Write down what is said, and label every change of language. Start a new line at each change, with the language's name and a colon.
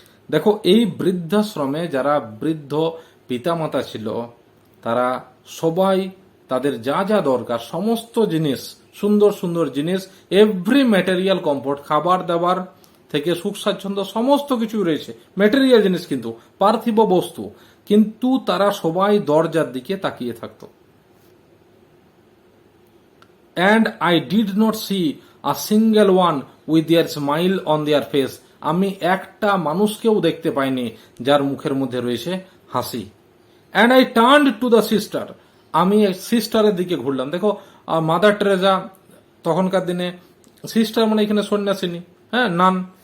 Bangla: দেখো, এই বৃদ্ধাশ্রমে যারা বৃদ্ধ পিতামাতা ছিল, তারা সবাই তাদের যা যা দরকার সমস্ত জিনিস, সুন্দর সুন্দর জিনিস,
English: every material comfort,
Bangla: খাবার দাবার থেকে সুখ স্বাচ্ছন্দ্য সমস্ত কিছু রয়েছে, ম্যাটেরিয়াল জিনিস কিন্তু, পার্থিব বস্তু, কিন্তু তারা সবাই দরজার দিকে তাকিয়ে থাকতো।
English: And I did not see a single one with their smile on their face,
Bangla: আমি একটা মানুষকেও দেখতে পাইনি যার মুখের মধ্যে রয়েছে হাসি।
English: and I turn to the sister,
Bangla: আমি সিস্টারের দিকে ঘুরলাম। দেখো মাদার টেরেজা তখনকার দিনে, সিস্টার মানে এখানে সন্ন্যাসিনী, হ্যাঁ, নান।